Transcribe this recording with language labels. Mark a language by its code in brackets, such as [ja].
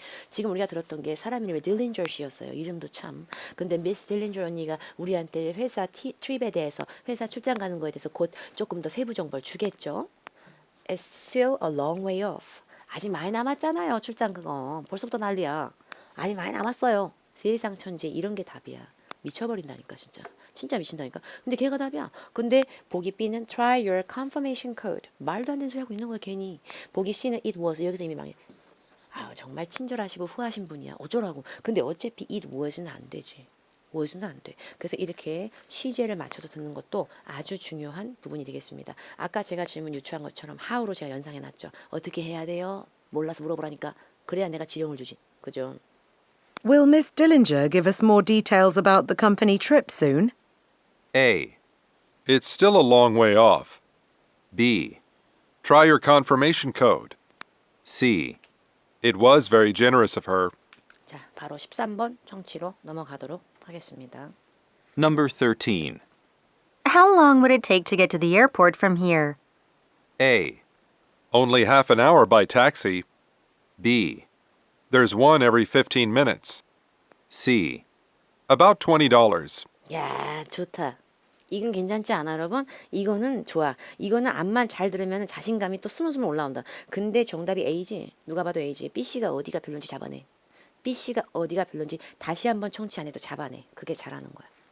[ko] 지금 우리가 들었던 게 사람 이름이 딜린저 씨였어요. 이름도 참. 근데 미스 딜린저 언니가 우리한테 회사 트립에 대해서 회사 출장 가는 거에 대해서 곧 조금 더 세부 정보를 주겠죠. [en] It's still a long way off. [ko] 아직 많이 남았잖아요. 출장 그거. 벌써부터 난리야. 아직 많이 남았어요. 세상 천지 이런 게 답이야. 미쳐버린다니까 진짜. 진짜 미친다니까. 근데 걔가 답이야. 근데 보기 B는 [en] try your confirmation code. [ko] 말도 안 되는 소리 하고 있는 거야 괜히. 보기 C는 [en] it was. [ko] 여기서 이미 망해. 정말 친절하시고 후하신 분이야. 어쩌라고. 근데 어차피 [en] it was [ko] 는 안 되지. was는 안 돼. 그래서 이렇게 시제를 맞춰서 듣는 것도 아주 중요한 부분이 되겠습니다. 아까 제가 질문 유추한 것처럼 how로 제가 연상해 놨죠. 어떻게 해야 돼요? 몰라서 물어보라니까. 그래야 내가 지령을 주지. 그죠? [en] Will Miss Dillinger give us more details about the company trip soon? A. It's still a long way off. B. Try your confirmation code. C. It was very generous of her. [ko] 자, 바로 13번 청취로 넘어가도록 하겠습니다. [en] Number 13. How long would it take to get to the airport from here? A. Only half an hour by taxi. B. There's one every 15 minutes. C. About $20. [ko] 야, 좋다. 이건 괜찮지 않아, 여러분? 이거는 좋아. 이거는 앞만 잘 들으면 자신감이 또 스물스물 올라온다. 근데 정답이 A지. 누가 봐도 A지. B씨가 어디가 별론지 잡아내. B씨가 어디가 별론지 다시 한번 청취 안 해도 잡아내. 그게 잘하는 거야.